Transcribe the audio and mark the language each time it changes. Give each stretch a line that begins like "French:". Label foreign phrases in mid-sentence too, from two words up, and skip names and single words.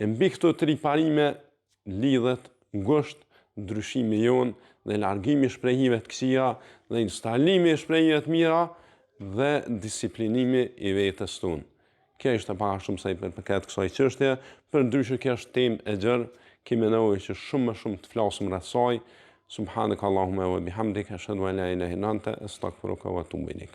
Albanian: E mbi këto 3 parime lidhet ngusht ndryshimi jonë dhe largimi i shprehive të këqija dhe instalimi i shprehive të mira dhe disiplinimi i vetes tonë. Kjo ishte pak a shumë sa i përket kësaj çështje, përndryshe kjo është temë e gjerë, kemi nevojë që shumë më shumë të flasim rreth saj.
Arabic: سبحانك اللهم وبحمدك أشهد أن لا إله إلا أنت أستغفرك وأتوب إليك.